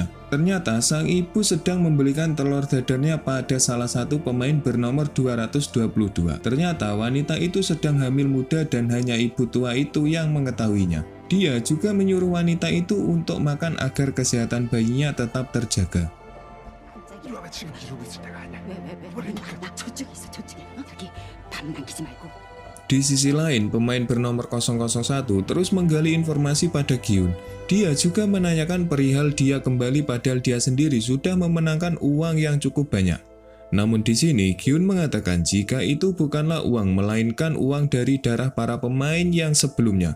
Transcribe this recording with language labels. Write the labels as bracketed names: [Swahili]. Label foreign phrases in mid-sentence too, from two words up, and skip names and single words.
[Indonesian] Ternyata sang ibu sedang membelikan telur dadarnya pada salah satu pemain bernomor 222. Ternyata wanita itu sedang hamil muda dan hanya ibu tua itu yang mengetahuinya. Dia juga menyuruh wanita itu untuk makan agar kesehatan bayinya tetap terjaga. [Korean] 지금 이러고 있을 때가 아니야. 나 저쪽에 있어 저쪽에. 저기 밥 남기지 말고. [Indonesian] Di sisi lain, pemain bernomor 001 terus menggali informasi pada Giun. Dia juga menanyakan perihal dia kembali padahal dia sendiri sudah memenangkan uang yang cukup banyak. Namun di sini Giun mengatakan jika itu bukanlah uang melainkan uang dari darah para pemain yang sebelumnya.